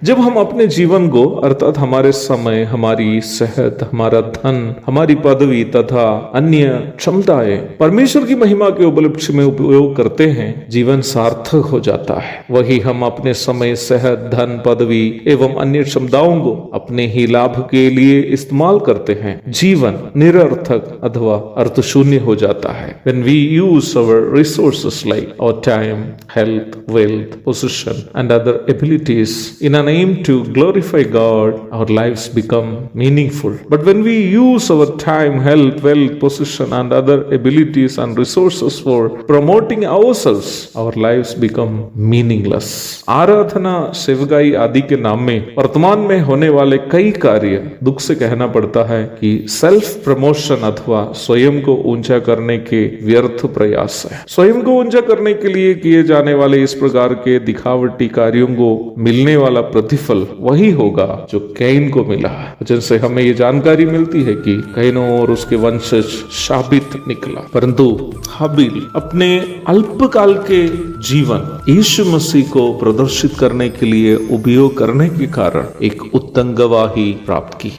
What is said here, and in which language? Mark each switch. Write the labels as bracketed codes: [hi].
[hi] जब हम अपने जीवन को अर्थात हमारे समय, हमारी सेहत, हमारा धन, हमारी पदवी तथा अन्य क्षमताएं परमेश्वर की महिमा के उपलक्ष्य में उपयोग करते हैं, जीवन सार्थक हो जाता है। वही हम अपने समय, सेहत, धन, पदवी एवं अन्य क्षमताओं को अपने ही लाभ के लिए इस्तेमाल करते हैं, जीवन निरर्थक अथवा अर्थ शून्य हो जाता है। [en] When we use our resources like our time, health, wealth, possession and other abilities in an aim to glorify God, our lives become meaningful. But when we use our time, health, wealth, possession and other abilities and resources for promoting ourselves, our lives become meaningless. [hi] आराधना, सेवकाई आदि के नाम में वर्तमान में होने वाले कई कार्य दुख से कहना पड़ता है कि सेल्फ प्रमोशन अथवा स्वयं को ऊंचा करने के व्यर्थ प्रयास है। स्वयं को ऊंचा करने के लिए किए जाने वाले इस प्रकार के दिखावटी कार्यों को मिलने वाला प्रतिफल वही होगा जो कैन को मिला, जिनसे हमें ये जानकारी मिलती है कि कैन और उसके वंशज शापित निकला, परंतु हाबिल अपने अल्पकाल के जीवन यीशु मसीह को प्रदर्शित करने के लिए उपयोग करने के कारण एक उत्तम गवाही प्राप्त की।